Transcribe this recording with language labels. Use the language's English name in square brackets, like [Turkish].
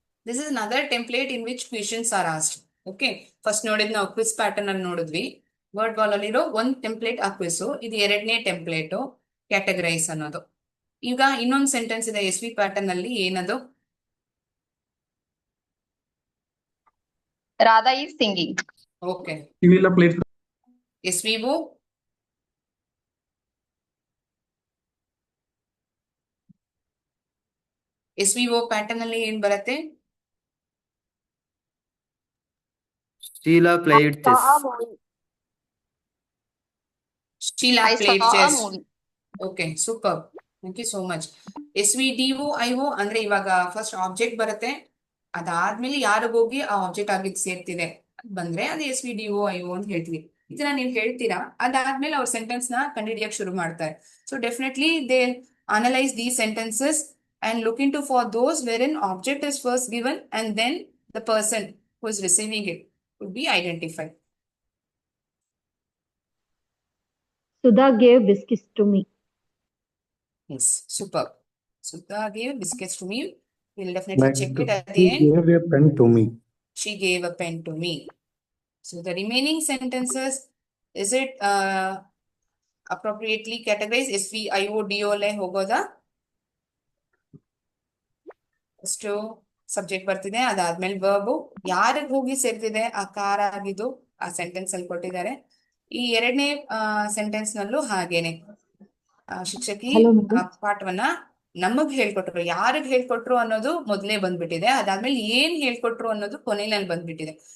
[English] This is another template in which questions are asked. Okay. [Kannada] First ನೋಡಿದ್ ನಾವು quiz pattern ಅಲ್ಲಿ ನೋಡಿದ್ವಿ. Word ball ಅಲ್ಲಿರೋ ಒಂದು ಟೆಂಪ್ಲೇಟ್ ಆ ಕ್ವಿಸ್, ಇದು ಎರಡನೇ ಟೆಂಪ್ಲೇಟ್ ಕ್ಯಾಟಗರೈಸ್ ಅನ್ನೋದು. ಈಗ ಇನ್ನೊಂದು ಸೆಂಟೆನ್ಸ್ ಇದೆ SV ಪ್ಯಾಟರ್ನ್ ಅಲ್ಲಿ, ಏನದು? [English] Radha is singing. Okay. SVO. [Kannada] SVO pattern ಅಲ್ಲಿ ಏನ್ ಬರುತ್ತೆ? [English] Sheila played chess. Sheila I played saw a chess. movie. Okay, super. Thank you so much. [Kannada] SVDO, IO ಅಂದ್ರೆ ಇವಾಗ ಫಸ್ಟ್ ಆಬ್ಜೆಕ್ಟ್ ಬರುತ್ತೆ, ಅದಾದ್ಮೇಲೆ ಯಾರಿಗೋಗಿ ಆ ಆಬ್ಜೆಕ್ಟ್ ಆಗಿದ್ದು ಸೇರ್ತಿದೆ ಬಂದ್ರೆ ಅದು SVDO, IO ಅಂತ ಹೇಳ್ತೀವಿ. ಇದನ್ನ ನೀವು ಹೇಳ್ತೀರಾ, ಅದಾದ್ಮೇಲೆ ಅವ್ರ ಸೆಂಟೆನ್ಸ್ ನ ಕಂಡುಹಿಡಿಯಕ್ಕೆ ಶುರು ಮಾಡ್ತಾರೆ. [English] So definitely they analyse these sentences and look into for those wherein object is first given and then the person who is receiving it would be identified. Sudha gave biscuits to me. Yes, super. Sudha gave biscuits to me. We'll definitely check it at the end. She gave a pen to me. She gave a pen to me. So the remaining sentences, is it appropriately categorized? [Kannada] SVIO, DO le hogoda? ಅಷ್ಟು subject ಬರ್ತಿದೆ, ಅದಾದ್ಮೇಲೆ verb ಯಾರಿಗೆ ಹೋಗಿ ಸೇರ್ತಿದೆ ಆ ಕಾರ ಆಗಿದ್ದು ಆ sentence ಅಲ್ಲಿ ಕೊಟ್ಟಿದ್ದಾರೆ. ಈ ಎರಡನೇ ಸೆಂಟೆನ್ಸ್ ನಲ್ಲೂ ಹಾಗೇನೆ ಶಿಕ್ಷಕಿ ಪಾಠವನ್ನ ನಮಗ್ ಹೇಳ್ಕೊಟ್ರು, ಯಾರಿಗ್ ಹೇಳ್ಕೊಟ್ರು ಅನ್ನೋದು ಮೊದಲೇ ಬಂದ್ಬಿಟ್ಟಿದೆ, ಅದಾದ್ಮೇಲೆ ಏನ್ ಹೇಳ್ಕೊಟ್ರು ಅನ್ನೋದು ಕೊನೆಯಲ್ಲಿ ಬಂದ್ಬಿಟ್ಟಿದೆ.